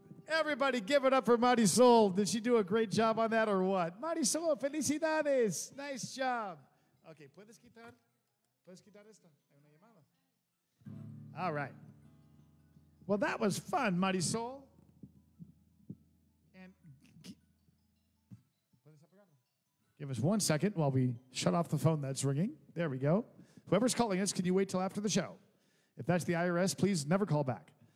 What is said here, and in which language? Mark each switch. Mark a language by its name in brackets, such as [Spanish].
[English] Everybody give it up for Marisol. Did she do a great job on that or what? Marisol, felicidades. Nice job. [Spanish] Okay, ¿puedes quitar esta? Hay una llamada. All right. [English] Well, that was fun, Marisol. And ¿puedes apagarlo? Give us 1 second while we shut off the phone that's ringing. There we go. Whoever's calling us, can you wait till after the show? If that's the IRS, please never call back.